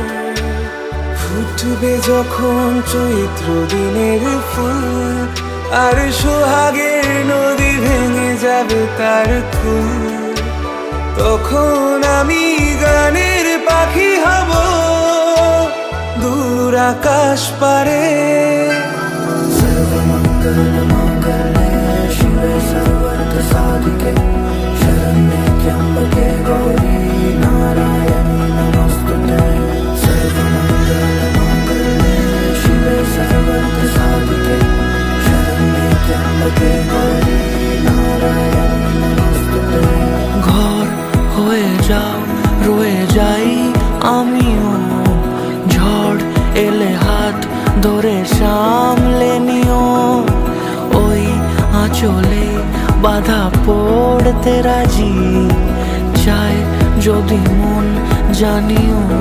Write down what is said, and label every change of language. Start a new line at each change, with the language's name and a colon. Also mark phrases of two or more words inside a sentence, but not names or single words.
Bangla: ফুটবে যখন চৈত্র দিনের ফুল, আর সোহাগের নদী ভেঙে যাবে তার কুল, তখন আমি গানের পাখি হব দূর আকাশ পারে।
Sanskrit: শিবে সর্বার্থ সাধিকে শরণ্যে ত্র্যম্বকে গৌরী নারায়ণী নমস্তুতে। সর্বমঙ্গলমঙ্গলে শিবে সর্বার্থ সাধিকে শরণ্যে ত্র্যম্বকে গৌরী নারায়ণী নমস্তুতে।
Bangla: ঘর হয়ে যাও রয়ে যাই আমিও, ঝড় এলে হাত ধরে সামলে নিও। ওই আঁচলে বাধা পড়তে রাজি, চাই যদি মন জানিও।